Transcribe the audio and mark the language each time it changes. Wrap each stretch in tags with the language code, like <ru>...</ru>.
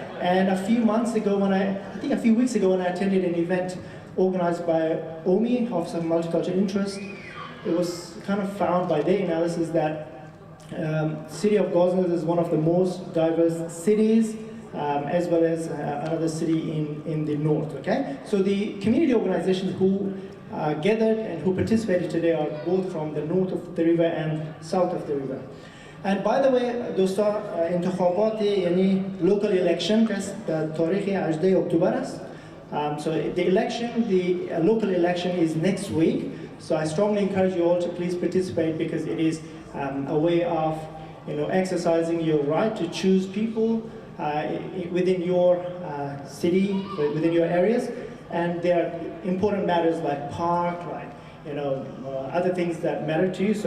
<en>And a few months ago I think a few weeks ago when I attended an event organized by OMI, Office of Multicultural Interest, it was kind of found by their analysis that city of Gosnells is one of the most diverse cities, as well as another city in the north, okay? So the community organizations who gathered and who participated today are both from the north of the river and south of the river. And by the way,</en> <fa>دوستا انتخابات یعنی</fa> <en>local election</en> <fa>که در تاریخ 18 اکتبر است.</fa> <en>So the election, the local election is next week. So I strongly encourage you all to please participate because it is a way of, exercising your right to choose people within your city, within your areas, and there are important matters like park, like other things that matter to you.</en>